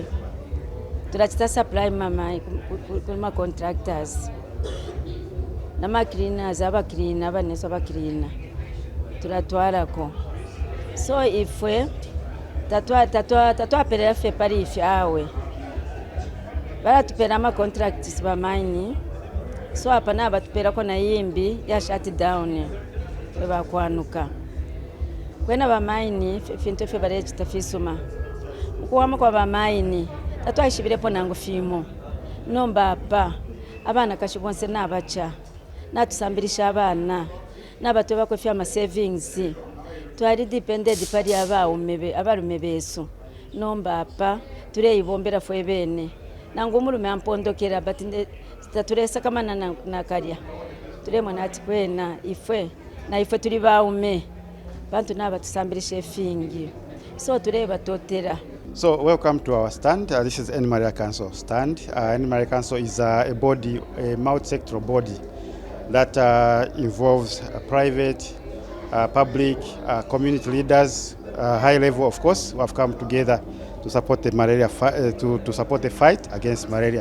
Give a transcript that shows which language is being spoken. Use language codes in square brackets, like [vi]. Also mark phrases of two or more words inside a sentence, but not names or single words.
[bem] Turachita supply mama kuma contractors. Na ma cleaners aba cleaner abaneso aba cleaner. Turatwara ko. So ifwe tatwa perera fe pari ifyawe. Bara tupera ma contracts ba mine. So hapa na batupera ko na yimbi ya [en] shut down [bem] beba kwanuka kwena ba mine finto fe bare chitafisuma ukuwama kwa ba mine tatwashibire po nangu fimo nomba apa abana kashibonse nabacha natusambirisha abana nabato bako fya ma savings twari depended pari abarume beso nomba apa tureyibombera fwe bene nangu mulume ampondokera batinde taturesa kama na karia turemo nati kwena ifwe turi baume bantu naba tusambirishe fingi so tureba totera. [en] So welcome to our stand. This is Anne Maria Council stand. Anne Maria Council is a body, a multi-sectoral body that involves private, public, community leaders, high level of course, who have come together to support the malaria to support the fight against malaria.